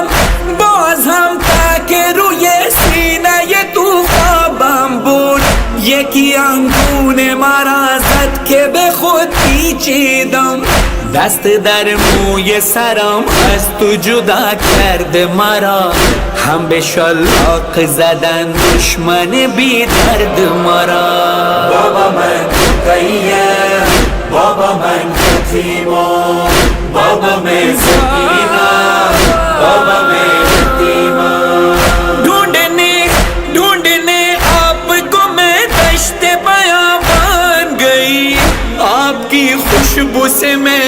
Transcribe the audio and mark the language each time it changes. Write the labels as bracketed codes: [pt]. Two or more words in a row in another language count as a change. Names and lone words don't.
[fa] هم تک روی سینه تو خوابم بود، یکی انگون مرا زد که به خود پیچیدم، دست در موی سرم از تو جدا کرد مرا، هم به شلاق زدن دشمن بی درد مرا، بابا من مقیم، بابا من یتیمہ، [ur] بابا میں سکینہ، بابا میں یتیمہ، ڈھونڈنے آپ کو میں دشت بیابان گئی، آپ کی خوشبو سے میں